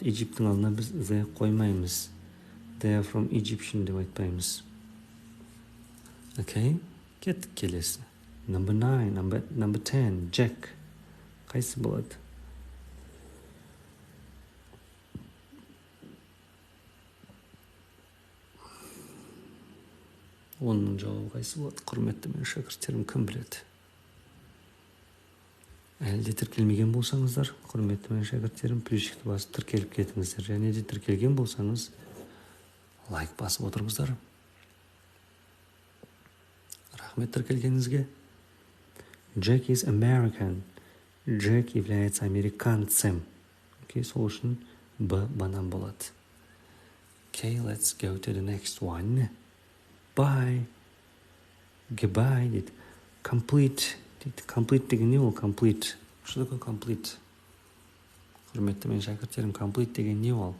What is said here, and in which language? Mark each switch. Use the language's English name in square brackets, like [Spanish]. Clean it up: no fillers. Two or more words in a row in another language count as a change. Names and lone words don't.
[Kazakh] Egypттің алдына біз the қоймаймыз. [English] They are from Egyptian [Kazakh] деп айтпаймыз. Okay, кеттік келесі. [English] Number 9, number 10, Jack. [Kazakh] Қайсы болады? Оның жауабы қайсы болады? Құрметті менің шәкірттерім, кім біледі? Әлде тіркелмеген болсаңыздар, құрметті менің шәкірттерім, плюсикті басып тіркеліп кетіңіздер. Және де тіркелген болсаңыз, лайк басып отырыңыздар. Рахмет тіркелгеніңізге. [English] Jack is American. Jack [Russian] является американцем. [Kazakh] Okay, сол үшін Б банан болады. [English] Okay, let's go to the next one. Bye. Goodbye дейді. [Kazakh] Complete дейді. Complete деген не ол? Complete. [Russian] Что такое [Kazakh] complete? Құрметті мен шәкірттерім, complete деген не ол?